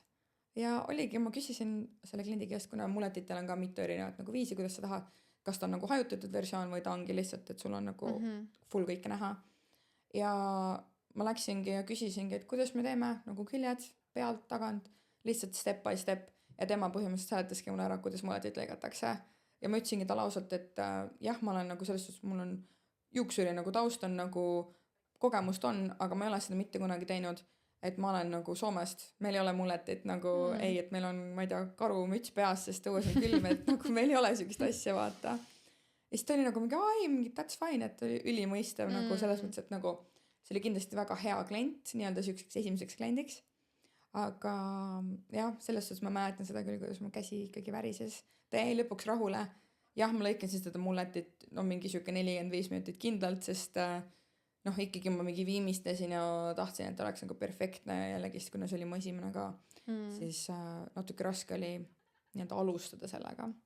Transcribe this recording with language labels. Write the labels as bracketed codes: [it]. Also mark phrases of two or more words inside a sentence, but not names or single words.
[et] Ja oligi, ma küsisin selle kliendi käest, kuna mulletitel on ka mitu erinevat nagu viisi, kuidas sa tahad, kas ta on nagu hajutatud versioon või ta ongi lihtsalt, et sul on nagu full kõike näha. Ja ma läksingi ja küsisingi, et kuidas me teeme nagu küljed pealt, tagant, lihtsalt [en] step by step [et] ja tema põhimõtteliselt seletaski mulle ära, kuidas mulletit lõigatakse. Ja ma ütlesingi talle ausalt, et jah, ma olen nagu selles suhtes, mul on juuksuri nagu taust on nagu kogemust on, aga ma ei ole seda mitte kunagi teinud. Et ma olen nagu Soomest, meil ei ole mulletit nagu ei, et meil on, ma ei tea, karumüts peas, sest õues on külm, et nagu meil ei ole sellist asja, vaata. Ja siis ta oli nagu mingi, [en] that's fine, [et] et oli ülimõistev nagu selles mõttes, et nagu see oli kindlasti väga hea klient, nii-öelda selliseks esimeseks kliendiks. Aga jah, selles suhtes ma mäletan seda küll, kuidas mu käsi ikkagi värises. Ta jäi lõpuks rahule. Jah, ma lõikasin seda mulletit mingi siuke 45 minutit kindlalt, sest ikkagi ma mingi viimistlesin ja tahtsin, et oleks nagu perfektne ja jällegi, kuna see oli mu esimene ka, siis natuke raske oli nii-öelda alustada sellega.